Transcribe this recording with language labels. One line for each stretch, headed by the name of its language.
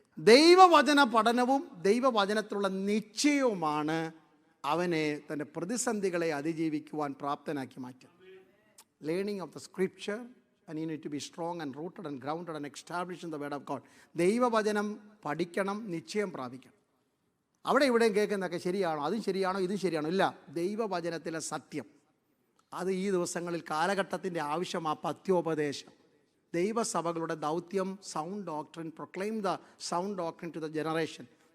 Malayalam: ദൈവവചന പഠനവും ദൈവവചനത്തിലുള്ള നിശ്ചയവുമാണ് അവനെ തൻ്റെ പ്രതിസന്ധികളെ അതിജീവിക്കുവാൻ പ്രാപ്തനാക്കി മാറ്റുന്നത്.
English: Learning of the scripture and you need to be strong and rooted and grounded and established in the word of God.
Malayalam: ദൈവവചനം പഠിക്കണം, നിശ്ചയം പ്രാപിക്കണം. അവിടെ ഇവിടെയും കേൾക്കുന്നതൊക്കെ ശരിയാണോ, അതും ശരിയാണോ, ഇതും ശരിയാണോ? ഇല്ല, ദൈവവചനത്തിലെ സത്യം അത് ഈ ദിവസങ്ങളിൽ കാലഘട്ടത്തിൻ്റെ ആവശ്യമാണ്. പത്യോപദേശം, ദൈവസഭകളുടെ ദൗത്യം
English: Sound doctrine, proclaim the sound doctrine to the generation.